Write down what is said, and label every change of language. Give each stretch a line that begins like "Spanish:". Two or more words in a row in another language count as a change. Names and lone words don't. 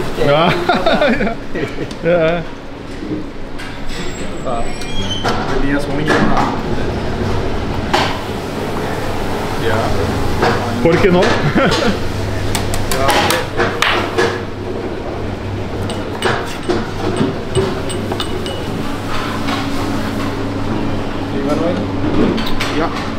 Indonesian: Ja. Ja. Jadinya suaminya pernah. Ya.
Spanish: ¿Por qué no?
Indonesian: Ja.